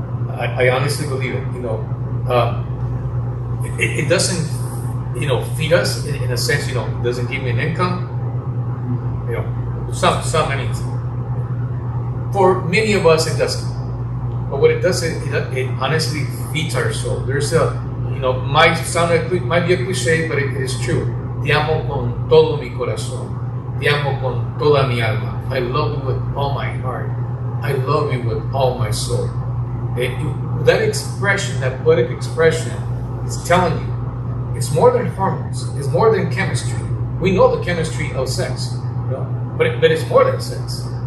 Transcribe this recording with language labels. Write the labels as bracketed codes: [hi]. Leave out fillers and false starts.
[en] I honestly believe it. It doesn't, feed us in a sense. It doesn't give me an income. Some many. For many of us, it doesn't. But what it does, it honestly feeds our soul. There's might be a cliche, but it is true. [es] Te amo con todo mi corazón. Te amo con toda mi alma. [en] I love you with all my heart. I love you with all my soul. That expression, that poetic expression, is telling you it's more than hormones. It's more than chemistry. We know the chemistry of sex, but it's more than sex.